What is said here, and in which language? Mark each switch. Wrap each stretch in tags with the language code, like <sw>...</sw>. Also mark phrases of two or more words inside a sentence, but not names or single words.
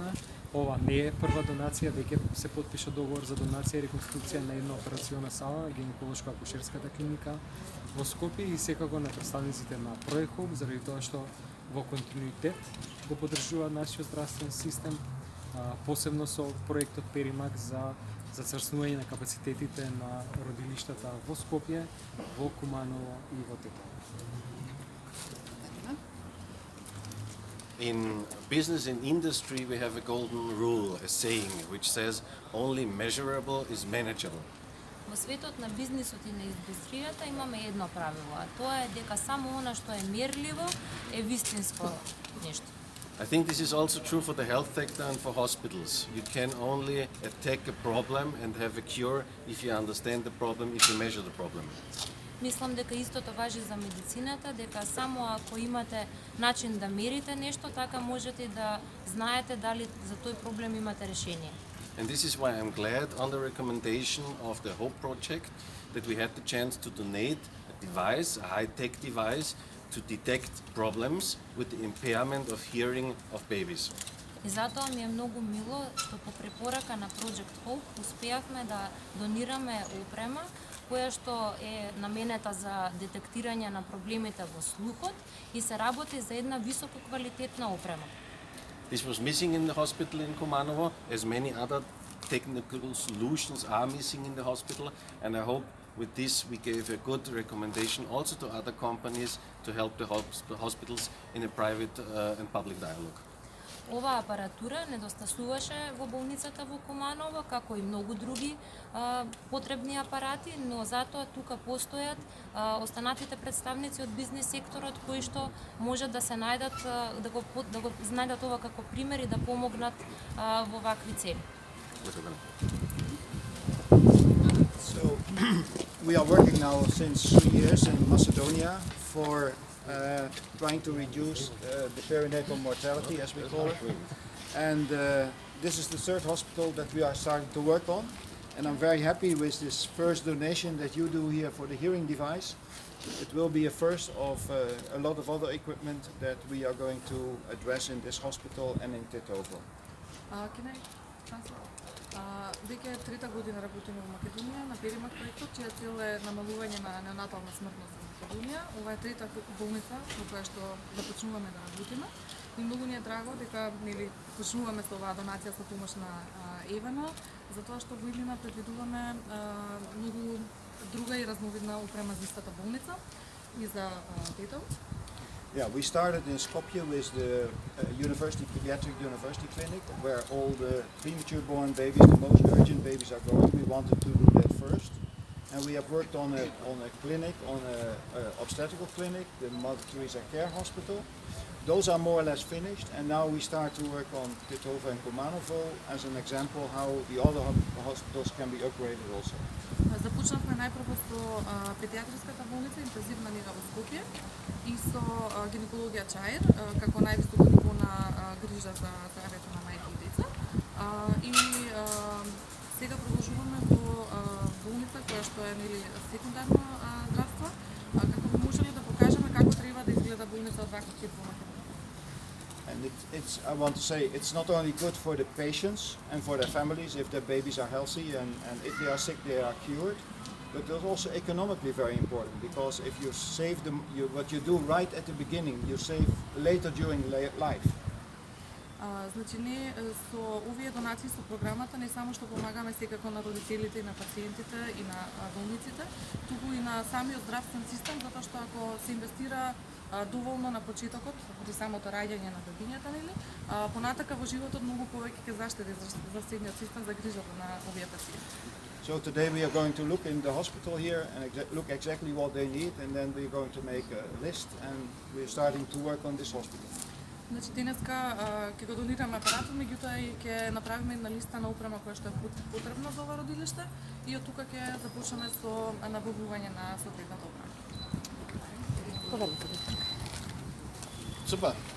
<mk>Ова не е прва донација, веќе се потпиша договор за донација и реконструкција на една операциона сала, гинеколошко-акушерската клиника во Скопје и секако на представниците на Проехом, заради тоа што во континуитет го поддржува нашиот здравствен систем, посебно со проектот Перимак за зацрснување на капацитетите на родилиштата во Скопје, во Куманово и во Тетово.</mk> <en>In business and industry, we have a golden rule, a saying, which says only measurable is manageable.</en> <mk>Во светот на бизнисот и на индустријата имаме едно правило, а тоа е дека само она што е мерливо е вистинско нешто.</mk> <en>I think this is also true for the health sector and for hospitals. You can only attack a problem and have a cure if you understand the problem, if you measure the problem.</en> <mk>Мислам дека истото важи за медицината, дека само ако имате начин да мерите нешто, така можете да знаете дали за тој проблем имате решение.</mk> <en>And this is why I'm glad on the recommendation of the HOPE project that we had the chance to donate a device, a high-tech device, to detect problems with the impairment of hearing of babies.</en> <mk>И затоа ми е многу мило што по препорака на Project Hope успеавме да донираме опрема која што е наменета за детектирање на проблемите во слухот и се работи за една високо квалитетна опрема.</mk> <en>This was missing in the hospital in Kumanovo, as many other technical solutions are missing in the hospital, and I hope with this we gave a good recommendation also to other companies to help the hospitals in a private and public dialogue.</en> <mk>Оваа апаратура недостасуваше во болницата во Куманово, како и многу други потребни апарати, но затоа тука постојат останатите представници од бизнес секторот кои што може да се најдат да го знајдат ова како пример и да помогнат во вакви цели.</mk> <en>So we are working now since 3 years in Macedonia for trying to reduce the perinatal mortality, as we call it. And this is the third hospital that we are starting to work on. And I'm very happy with this first donation that you do here for the hearing device. It will be a first of a lot of other equipment that we are going to address in this hospital and in Tetovo.</en> <mk>Веќе трета година работиме во Македонија на Перимак проектот, чија цел е намалување на неонатална смртност во Македонија. Ова е трета болница во која што започнуваме да работиме. И многу ни е драго дека почнуваме со оваа донација со помош на ЕВН, затоа што во иднина предвидуваме многу друга и разновидна опрема за истата болница и за Тетово.</mk> <en>Yeah, we started in Skopje with the Pediatric University Clinic, where all the premature born babies, the most urgent babies are going. We wanted to do that first. And we have worked on a clinic, on an obstetrical clinic, the Mother Teresa Care Hospital. Those are more or less finished, and now we start to work on Tetovo and Kumanovo as an example how the other hospitals can be upgraded also.</en> <mk>Започнавме најпрво со педиатриската болница, интензивна нега во Скопје и со гинекологија Чаир, како највисоко ниво на грижа за здравјето на мајки и деца. И сега продолжуваме во болница која што е секундарно здравство, како би можеле да покажеме како треба да изгледа болница од ваков тип во Македонија.</mk> <en>And I want to say, it's not only good for the patients and for their families if their babies are healthy and if they are sick they are cured, but it's also economically very important because if you save them, what you do right at the beginning, you save later during life.</en> <mk>Значи, не со овие донации со програмата не само што помагаме секако на родителите и на пациентите и на болниците, туку и на самиот здравствен систем, затоа што ако се инвестира доволно на почетокот, при самото раѓање на бебињата, нели, понатака во животот многу повеќе ќе заштеди здравствениот систем за грижата на овие пациенти.</mk> <en>So today we are going to look in the hospital here and look exactly what they need, and then we are going to make a list, and we are starting to work on this hospital.</en> <mk>Значи, денеска ќе го донираме апаратот, меѓутоа и ќе направиме една листа на опрема која што е потребна за ова родилиште и од тука ќе започнеме со набавување на соодветната опрема.</mk> <en>Super.</en>